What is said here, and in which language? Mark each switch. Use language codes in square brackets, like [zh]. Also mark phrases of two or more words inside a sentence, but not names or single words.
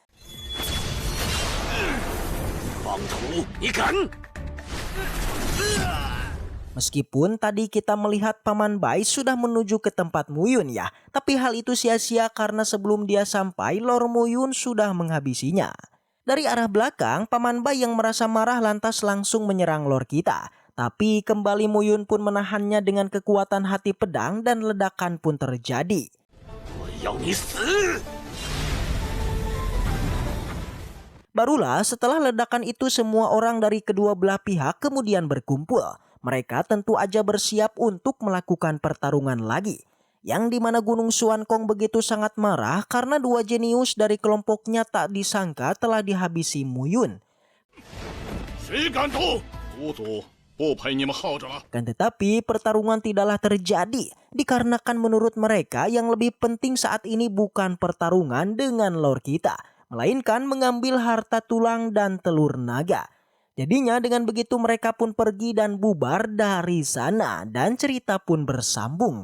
[id] Meskipun tadi kita melihat Paman Bai sudah menuju ke tempat Muyun ya, tapi hal itu sia-sia karena sebelum dia sampai Lord Muyun sudah menghabisinya. Dari arah belakang, Paman Bai yang merasa marah lantas langsung menyerang Lord kita. Tapi kembali Muyun pun menahannya dengan kekuatan hati pedang dan ledakan pun terjadi. [zh] 我要你死！ [id] Barulah setelah ledakan itu semua orang dari kedua belah pihak kemudian berkumpul. Mereka tentu aja bersiap untuk melakukan pertarungan lagi. Yang dimana Gunung Xuankong begitu sangat marah karena dua jenius dari kelompoknya tak disangka telah dihabisi Muyun. [zh] 谁敢动？族祖不陪你们耗着了。 [id] Kan tetapi pertarungan tidaklah terjadi dikarenakan menurut mereka yang lebih penting saat ini bukan pertarungan dengan Lord kita, melainkan mengambil harta tulang dan telur naga. Jadinya dengan begitu mereka pun pergi dan bubar dari sana dan cerita pun bersambung.